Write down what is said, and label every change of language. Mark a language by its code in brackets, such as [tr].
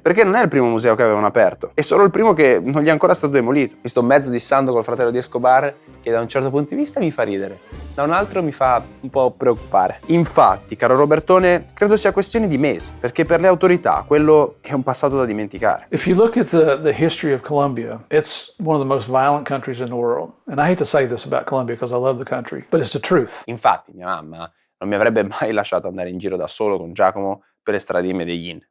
[it] Perché non è il primo museo che avevano aperto, è solo il primo che non gli è ancora stato demolito. Mi sto mezzo dissando col fratello di Escobar, che da un certo punto di vista mi fa ridere, da un altro mi fa un po' preoccupare. Infatti, caro Robertone, credo sia questione di mesi, perché per le autorità quello è un passato da dimenticare. [en] If you look at the history of Colombia, it's one of the most violent countries in the world. And I hate to say this about Colombia because I love the country, but it's the truth. [it] Infatti, mia mamma non mi avrebbe mai lasciato andare in giro da solo con Giacomo per le strade di Medellin.